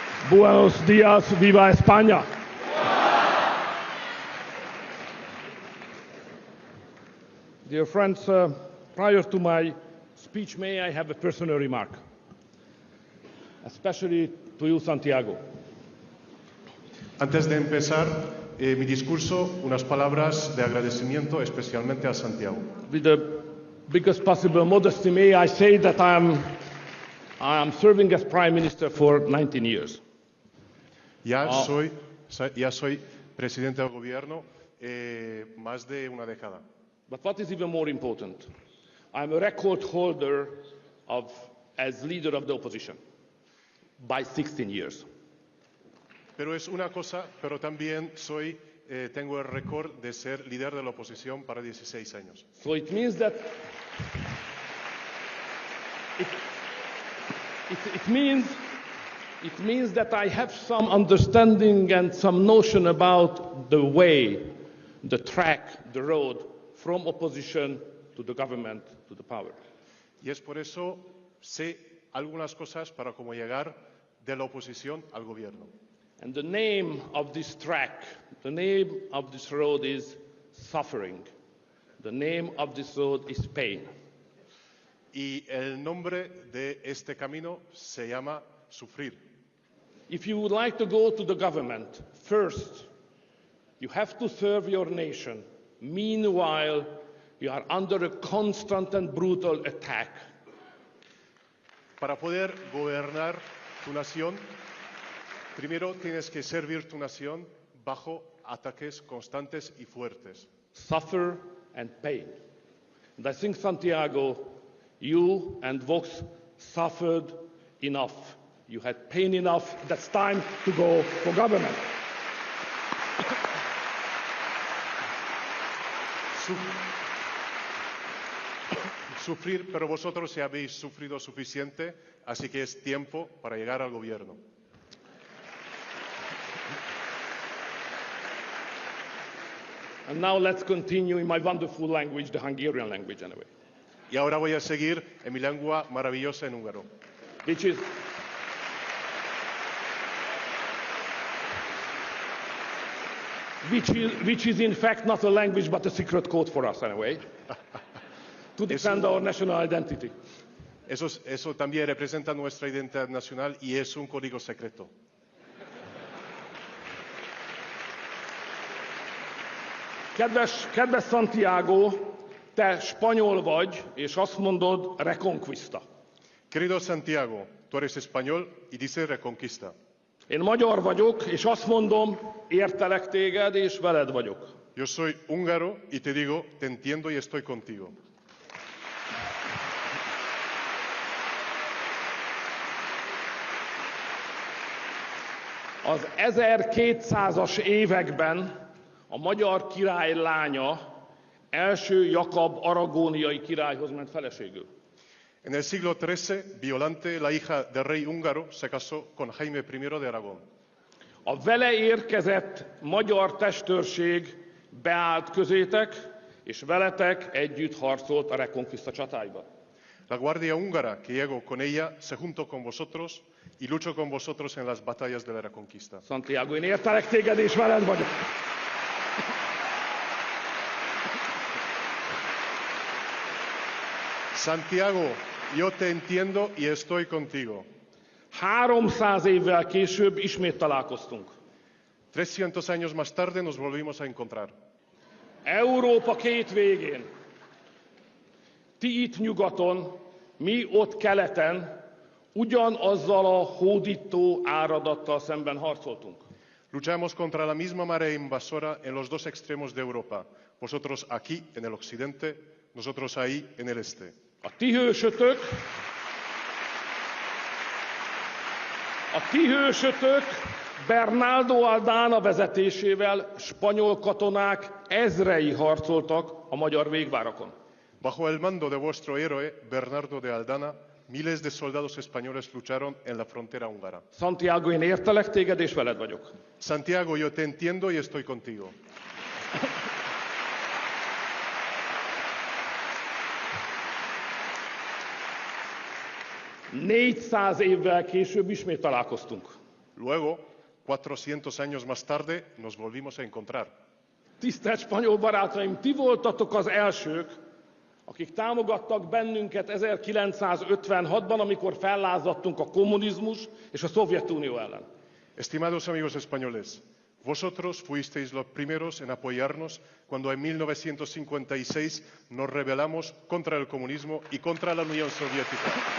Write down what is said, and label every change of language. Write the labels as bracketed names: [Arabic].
[Spanish] Buenos días, viva España. [English] Dear friends, prior to my speech, may I have a personal remark, especially to you, Santiago. [Spanish] Antes de empezar mi discurso, unas palabras de agradecimiento especialmente a Santiago. [English] With the biggest possible modesty, may I say that I am serving as Prime Minister for 19 years. [Spanish] Ya soy presidente del gobierno más de una década. [English] But what is even more important, I'm a record holder as leader of the opposition by 16 years. [Spanish] Pero es una cosa, pero también tengo el récord de ser líder de la oposición para 16 años. [English] So it means that it means that I have some understanding and some notion about the way, the track, the road from opposition to the government to the power. [Spanish] Y es por eso sé algunas cosas para cómo llegar de la oposición al gobierno. [English] And the name of this track, the name of this road is suffering. The name of this road is pain. [Spanish] Y el nombre de este camino se llama sufrir. [English] If you would like to go to the government, first, you have to serve your nation. Meanwhile, you are under a constant and brutal attack. [Spanish] Para poder gobernar tu nación, primero tienes que servir tu nación bajo ataques constantes y fuertes. [English] Suffer and pain. And I think, Santiago, you and Vox suffered enough. You had pain enough. That's time to go for government. [Spanish] Sufrir, pero vosotros ya habéis sufrido suficiente, así que es tiempo para llegar al gobierno. [English] And now let's continue in my wonderful language, the Hungarian language anyway. [Spanish] Y ahora voy a seguir en mi lengua maravillosa en húngaro. [English] Which is in fact not a language but a secret code for us anyway, to defend our national identity. [Spanish] Eso también representa nuestra identidad nacional y es un código secreto. [Hungarian] Kedves Santiago, te spanyol vagy, és azt mondod reconquista. [Spanish] Querido Santiago, tú eres español y dices reconquista. [Hungarian] Én magyar vagyok, és azt mondom, értelek téged, és veled vagyok. [Spanish] Yo soy húngaro y te digo, te entiendo y estoy contigo. [Hungarian] Az 1200-as években a magyar király lánya első Jakab aragóniai királyhoz ment feleségül. [Spanish] En el siglo XIII, Violante, la hija del rey húngaro, se casó con Jaime I de Aragón. [Hungarian] A vele érkezett magyar testőrség beállt közétek, és veletek együtt harcolt a Reconquista csatáiban. [Spanish] La guardia húngara que llegó con ella se juntó con vosotros y luchó con vosotros en las batallas de la Reconquista. [Hungarian] Santiago, én értelek téged, és veled vagyok. [Spanish] Santiago, yo te entiendo y estoy contigo. [Hungarian] 300 évvel később ismét találkoztunk. [Spanish] 300 años más tarde nos volvimos a encontrar. [Hungarian] Európa két végén. Ti itt nyugaton, mi ott keleten, ugyanazzal a hódító áradattal szemben harcoltunk. [Spanish] Luchamos contra la misma marea invasora en los dos extremos de Europa. Vosotros aquí, en el occidente, nosotros ahí, en el este. [Hungarian] A ti hősötök Bernardo Aldana vezetésével spanyol katonák ezrei harcoltak a magyar végvárakon. [Spanish] Bajo el mando de vuestro héroe, Bernardo de Aldana, miles de soldados españoles lucharon en la frontera húngara. [Hungarian] Santiago, én értelek téged, és veled vagyok. [Spanish] Santiago, yo te entiendo y estoy contigo. [Hungarian] ...400 évvel később ismét találkoztunk. [Spanish] Luego, 400 años más tarde, nos volvimos a encontrar. [Hungarian] Tisztelt spanyol barátaim, ti voltatok az elsők, akik támogattak bennünket 1956-ban, amikor fellázadtunk a kommunizmus és a Szovjetunió ellen. [Spanish] Estimados amigos españoles, vosotros fuisteis los primeros en apoyarnos cuando en 1956 nos rebelamos contra el comunismo y contra la Unión Soviética.